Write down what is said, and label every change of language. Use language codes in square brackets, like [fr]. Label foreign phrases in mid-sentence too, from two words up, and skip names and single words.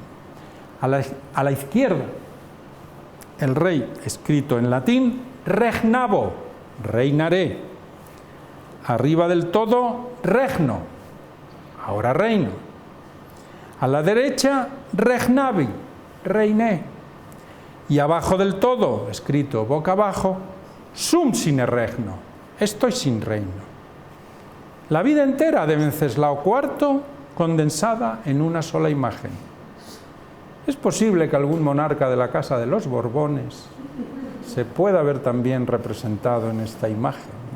[es] A la izquierda, el rey, escrito en latín, regnavo, reinaré. Arriba del todo, regno, ahora reino. A la derecha, regnavi, reiné. Y abajo del todo, escrito boca abajo, [la] sum sine regno, [es] estoy sin reino. La vida entera de Venceslao IV condensada en una sola imagen. Es posible que algún monarca de la Casa de los Borbones se pueda ver también representado en esta imagen, ¿no?